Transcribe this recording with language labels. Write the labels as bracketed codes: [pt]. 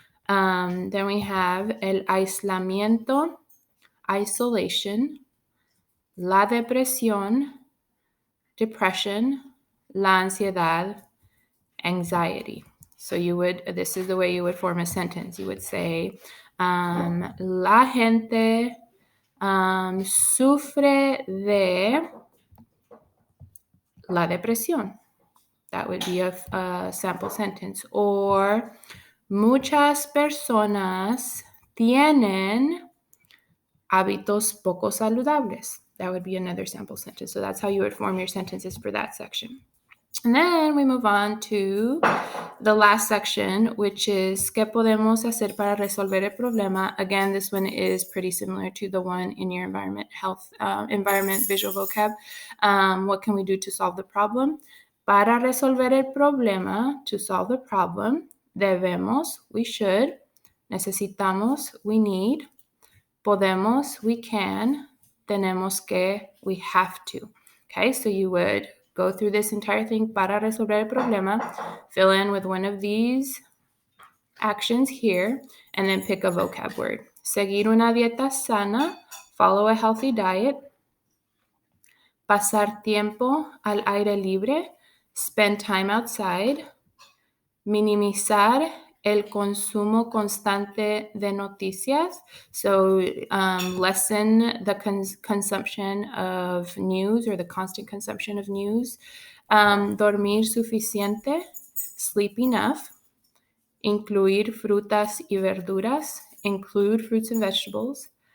[en] Then we have [es] el aislamiento, [en] isolation. [es] La depresión, depression. La ansiedad, anxiety. [en] So this is the way you would form a sentence. You would say, [es] la gente sufre de la depresión. [en] That would be a sample sentence. [es] Or muchas personas tienen hábitos poco saludables. [en] That would be another sample sentence. So that's how you would form your sentences for that section. And then we move on to the last section, which is [es] ¿Qué podemos hacer para resolver el problema? [en] Again, this one is pretty similar to the one in your environment visual vocab. What can we do to solve the problem? [es] Para resolver el problema, [en] to solve the problem, [es] debemos, [en] we should, [es] necesitamos, [en] we need, [es] podemos, [en] we can, [es] tenemos que, [en] we have to. Okay, so you would go through this entire thing [es] para resolver el problema, [en] fill in with one of these actions here, and then pick a vocab word. [es] Seguir una dieta sana, [en] follow a healthy diet. [es] Pasar tiempo al aire libre, [en] spend time outside. [es] Minimizar el consumo constante de noticias. [en] So lessen the consumption of news or the constant consumption of news. [es] Dormir suficiente, [en] sleep enough. [es] Incluir frutas y verduras, [en] include fruits and vegetables.